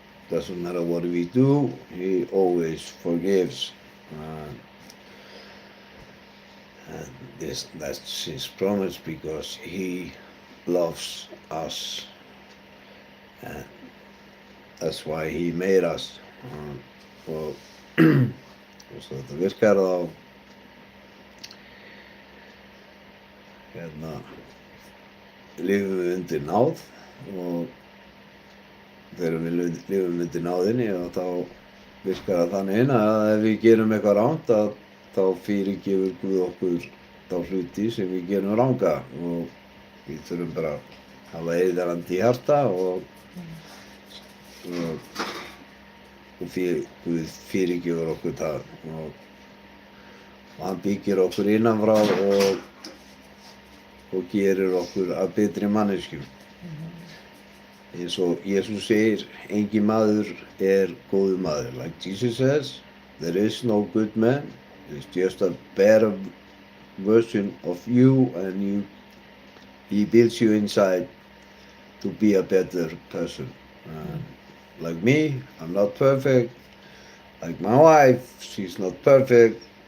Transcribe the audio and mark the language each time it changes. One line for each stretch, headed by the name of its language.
English: Doesn't matter what we do, he always forgives. And that's his promise, because he loves us, and that's why he made us.
Icelandic: Og svo þetta virkar þá lifum við undir náð, og þegar við lifum undir náðinni og þá virkar það þannig að ef við gerum eitthvað rangt, að þá fyrirgefur Guð okkur þá hluti sem við gerum ranga, og við þurfum bara að hafa heiðarandi í hjarta og Guð fyrirgefur okkur það, og hann byggir okkur innanfrá og gerir okkur að betri manneskjum. Eins og Jesús segir, engin maður góður maður.
English: Like Jesus says, there is no good man, it's just a better version of you, and He builds you inside to be a better person. Like me, I'm not perfect. Like my wife, she's not perfect.